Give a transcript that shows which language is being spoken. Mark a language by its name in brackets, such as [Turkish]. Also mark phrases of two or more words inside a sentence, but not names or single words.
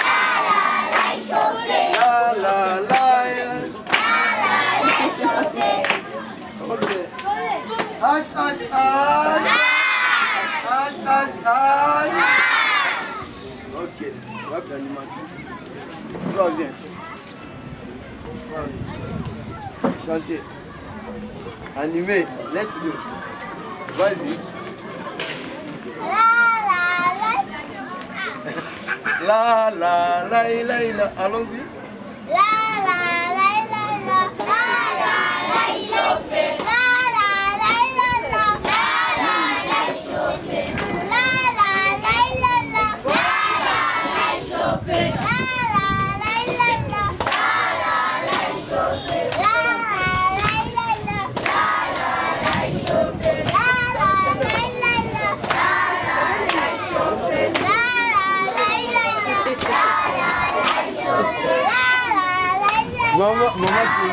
[English] La la la. Hush, hush, hush. Hush, hush, hush. [French] Ok, tu vas faire l'animation. Reviens. Chanter. Animer. [English] Let's go. [French] Vas-y. La la la la la. Allons-y. La la la la la. La la la chauffer. La la la la la. La la la chauffer. La la la la la. La la la chauffer. La la la la la. La la la chauffer. La la la la la. La la la chauffer. La la la la la. La la la chauffer. La la la la la. Maman, maman,